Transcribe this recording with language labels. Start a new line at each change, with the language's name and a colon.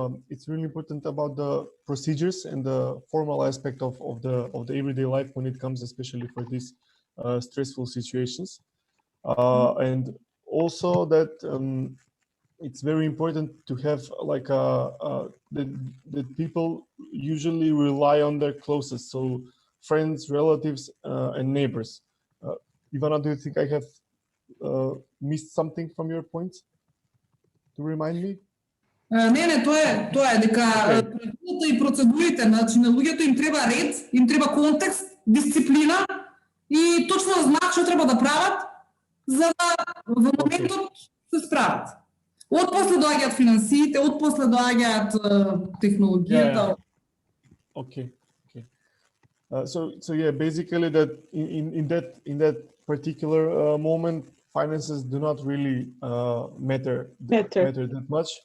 English: It's really important about the procedures and the formal aspect of the everyday life when it comes, especially for these stressful situations, and also that it's very important to have like that people usually rely on their closest, so friends, relatives, and neighbors. Ivana, do you think I have missed something from your points to remind me?
Macedonian: Не, тоа е дека правилата и процедурите, значи на луѓето им треба ред, им треба контекст, дисциплина и точно знаат што треба да прават за да во моментот се справат. Од после доаѓаат финансиите, од после доаѓаат технологијата.
English: Okay. So yeah, basically that in that particular moment, finances do not really matter that much.